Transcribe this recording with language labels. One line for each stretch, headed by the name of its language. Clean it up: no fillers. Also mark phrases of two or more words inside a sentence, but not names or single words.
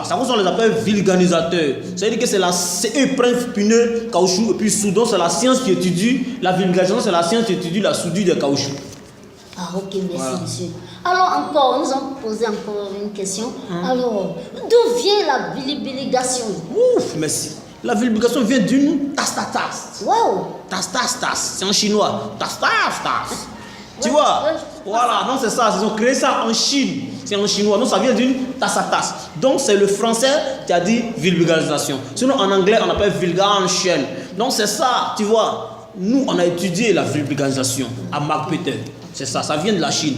French: Ça on les appelle vulgarisateurs. C'est-à-dire que c'est eux qui prennent pneus, caoutchouc, et puis soudons, c'est la science qui étudie. La vulgarisation, c'est la science qui étudie la soudure des caoutchoucs. Ah, ok, merci, Voilà. monsieur. Alors, encore, nous allons poser encore une question. Alors, d'où vient la vulgarisation? Ouf, merci. La vulgarisation vient d'une tas-tas-tas. Wow! Tas-tas-tas. C'est en chinois. Tas-tas-tas. Tu Ouais, vois? ouais, Voilà, non, c'est ça. Ils ont créé ça en Chine. C'est en chinois. Donc, ça vient d'une tasse-à-tasse. Donc, c'est le français qui a dit vulgarisation. Sinon, en anglais, on appelle vulgarisation. Donc, c'est ça, tu vois. Nous, on a étudié la vulgarisation à Marc Peter. C'est ça, ça vient de la Chine.